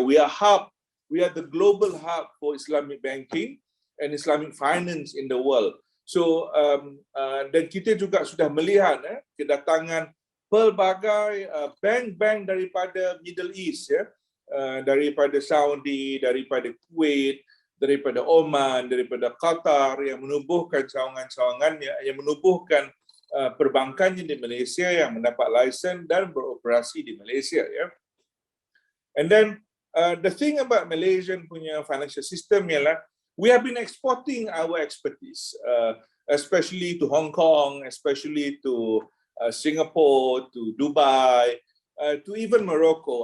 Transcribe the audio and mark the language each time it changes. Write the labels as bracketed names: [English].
[English] We are the global hub for Islamic banking and Islamic finance in the world. [Malay] So dan kita juga sudah melihat kedatangan pelbagai bank-bank daripada Middle East, daripada Saudi, daripada Kuwait, daripada Oman, daripada Qatar, yang menubuhkan cawangan-cawangannya, yang menubuhkan perbankannya di Malaysia, yang mendapat lisen dan beroperasi di Malaysia. [English] And then the thing about Malaysian punya financial system ialah we have been exporting our expertise, especially to Hong Kong, especially to Singapore, to Dubai, to even Morocco.